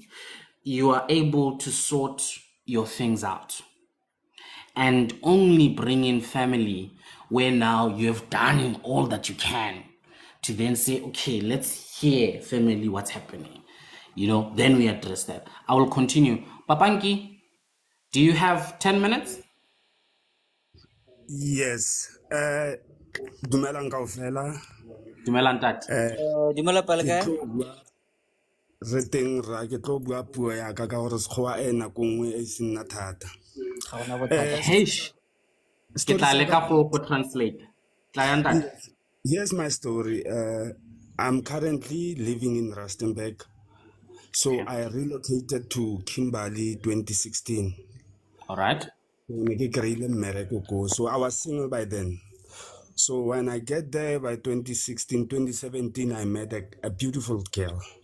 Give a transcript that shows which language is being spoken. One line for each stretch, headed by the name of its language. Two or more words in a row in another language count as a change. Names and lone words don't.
English: You are able to sort your things out and only bring in family where now you have done all that you can to then say, okay, let's hear family what's happening. Then we address that. I will continue. Papanki, do you have 10 minutes? Yes.
Tswana: Dumelang kaofela. Dumelang ntate. Dumela pale Ke kae? tlo bua re teng ra ke tlo bua puo ya ka gore sekgowa nako nngwe e se nna thata. Ga gona bothata. Heish, ke Story tla sa leka ka- go translate. Tla ya ntate.
English: Yes. Here's my story. I'm currently living in Rustenburg. So Okay. I relocated to Kimberley 2016. All right. So I was single by then. So when I get there by 2016, 2017, I met a beautiful girl.